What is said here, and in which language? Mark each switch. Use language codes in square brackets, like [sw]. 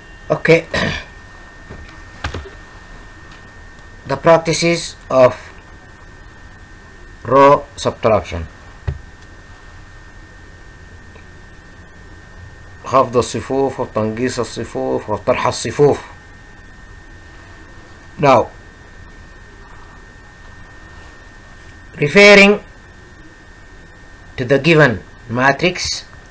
[en] Okay. The practices of row subtraction. [ar] خفض الصفوف وتنقيص الصفوف وطرح الصفوف. [en] Now, referring to the given matrix,